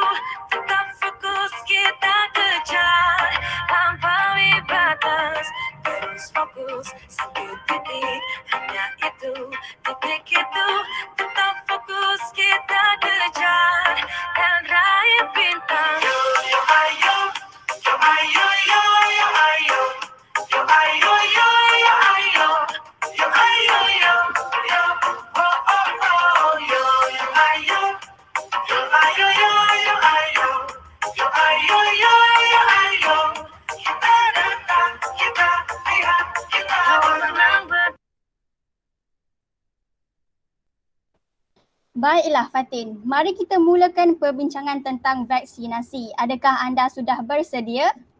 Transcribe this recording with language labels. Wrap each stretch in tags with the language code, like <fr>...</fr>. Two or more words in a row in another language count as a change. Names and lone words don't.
<id>Tetap fokus kita kejar. Lampaui batas, terus fokus satu titik. Hanya itu, titik itu. Tetap fokus kita kejar dan raih bintang. Yo yo ayo, yo ayo yo yo ayo, yo ayo yo yo ayo, yo ayo yo yo, oh oh oh, yo yo ayo, yo ayo yo yo ayo, yo ayo yo yo ayo. Kita datang, kita lihat, kita menang.</id> <ms>Baiklah Fatin, mari kita mulakan perbincangan tentang vaksinasi. Adakah anda sudah bersedia?</ms>